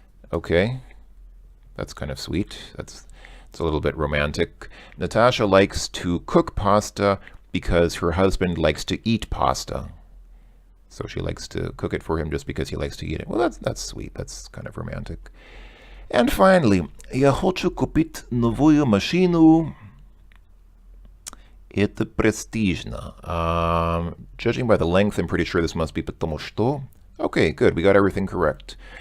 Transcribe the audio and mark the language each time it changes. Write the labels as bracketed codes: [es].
[en] Okay, that's kind of sweet. It's a little bit romantic. Natasha likes to cook pasta because her husband likes to eat pasta. So she likes to cook it for him just because he likes to eat it. Well, that's sweet. That's kind of romantic. And finally, [ru] я хочу купить новую машину. Это престижно. [en] Judging by the length, I'm pretty sure this must be потому что. Okay, good. We got everything correct.